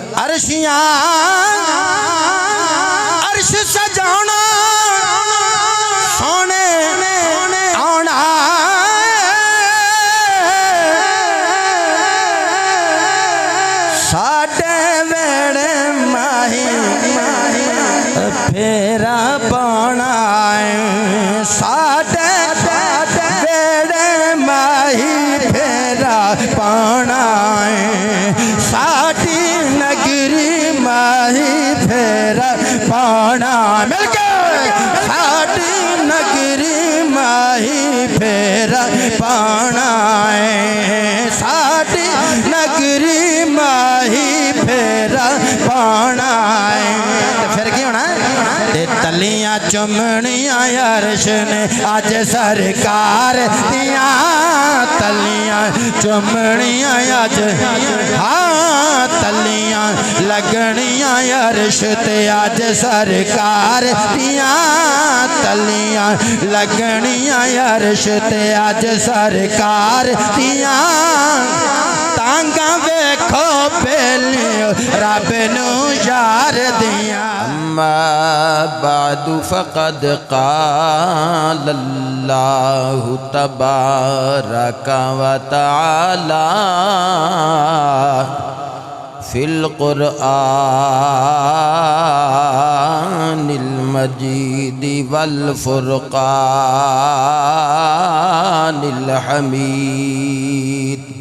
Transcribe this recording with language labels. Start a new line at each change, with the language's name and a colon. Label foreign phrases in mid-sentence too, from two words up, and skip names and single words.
Punjabi: عرشیاں عرش سجانا سونے آنا ساڈے ویڑے ماہی پھیرا پانا ساڈے ویڑے ماہی پھیرا پانا ساڈی نگری ماہی پھیرا پانا مل کے ساڈی نگری ماہی پھیرا پانا ساڈی نگری ماہی پھیرا پانا پھر کی ہونا تلیاں چمڑیاں عرش نے آج سرکار دیاں تلیاں چمڑیاں آج ہاں تلیاں لگنیاں عرش تے آج سرکار دیاں تلیاں لگنیاں عرش تے آج سرکار دیاں تانگاں ویکھو پہلیو رب نو یار دیاں
Arabic: أما بعد فقد قال الله تبارك وتعالى في القرآن المجيد والفرقان الحميد